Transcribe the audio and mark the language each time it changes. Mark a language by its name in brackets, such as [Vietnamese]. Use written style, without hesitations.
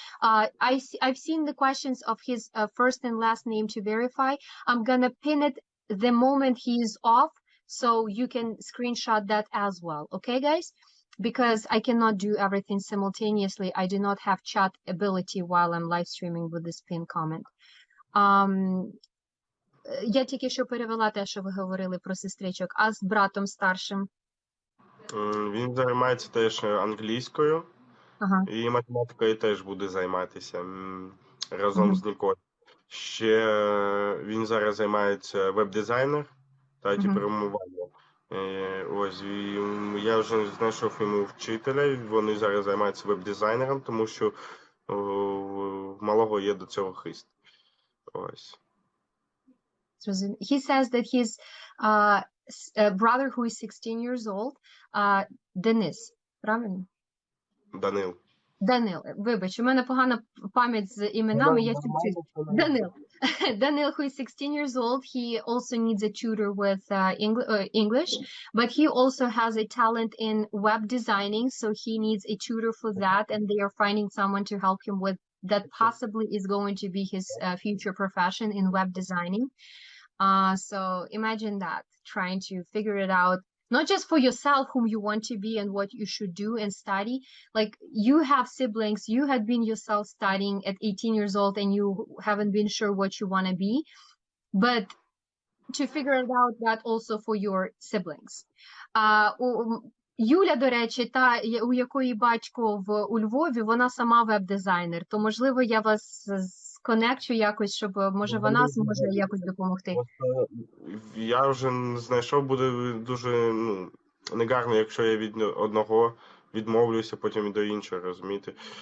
[English] I've seen the questions of his first and last name to verify. I'm gonna pin it the moment he is off, so you can screenshot that as well. Okay, guys? Because I cannot do everything simultaneously. I do not have chat ability while I'm live streaming with this pin comment. [Ukrainian] Я тільки що перевела те, що ви говорили про сестричок, а з братом старшим? Він займається теж англійською, Ага. і математикою теж буде займатися разом з Ніколь. Ще він зараз займається веб-дизайнер та програмуванням. Ось, і я вже знайшов йому вчителя, вони зараз займаються веб-дизайнером, тому що в малого є до цього хист. Ось. [English] He says that his brother who is 16 years old, Денис, [Ukrainian] правильно? Данил. Данил, вибач, у мене погана пам'ять з іменами, я чуть-чуть. Данил. [English] Данil, who is 16 years old, he also needs a tutor with English, but he also has a talent in web designing, so he needs a tutor for that, and they are finding someone to help him with that possibly is going to be his future profession in web designing. So imagine that, trying to figure it out, not just for yourself, whom you want to be and what you should do and study. Like, you have siblings, you had been yourself studying at 18 years old and you haven't been sure what you want to be, but to figure it out, that also for your siblings. [Ukrainian] Юля, до речі, та, у якої батько у Львові, вона сама веб-дизайнер, то, можливо, я вас конекчу якось, щоб, може, вона зможе якось допомогти. Я вже знайшов, буде дуже негарно, якщо я від одного відмовлюся, потім і до іншого, розумієте.